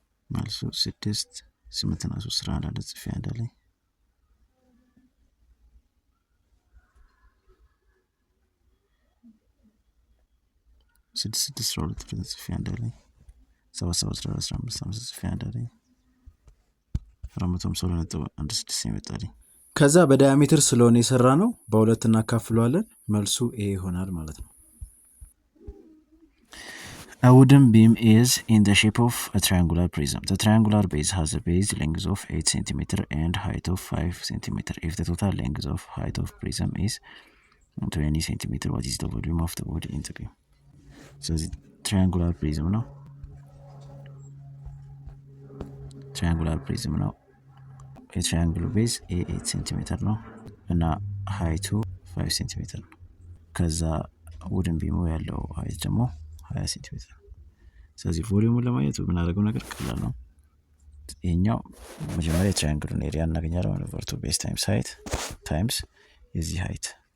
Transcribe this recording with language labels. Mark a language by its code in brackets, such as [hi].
[am] መልሱ 6 8 እና 3 ስራ አለ ጽፌ አንድ አለኝ። 6 6 12 ጽፌ አንድ አለኝ። 7 7 14 15 5 ጽፌ አንድ አለኝ። 452.16 ይመጣልኝ። ከዛ በዳያሜትር ስለሆነ የሰራ ነው በሁለት እናካፍለዋለን። መልሱ ኤ ይሆናል ማለት ነው። [en] A wooden beam is in the shape of a triangular prism. The triangular base has a base length of 8 cm and height of 5 cm. If the total length of height of prism is 20 cm, what is the volume of the wood in the beam? [am] ስለዚህ ትራያንጉላር ፕሪዝም ነው። ትራያንጉላር ፕሪዝም ነው። የትራያንግሉ ቤዝ 8 ሴንቲሜትር ነው እና ሀይቱ 5 ሴንቲሜትር ነው። ከዛ ውድን ቢሙ ያለው ሀይት ደግሞ 20 ሴንቲሜትር ነው። ስለዚህ ቮሊዩሙን ለማግኘት የምናደርገው ነገር ቀላል ነው። ይሄኛው መጀመሪያ የትራያንግሉን ኤሪያ እናገኛለን። 1/2 ቤዝ ታይምስ ሀይት ታይምስ የዚህ ሀይት።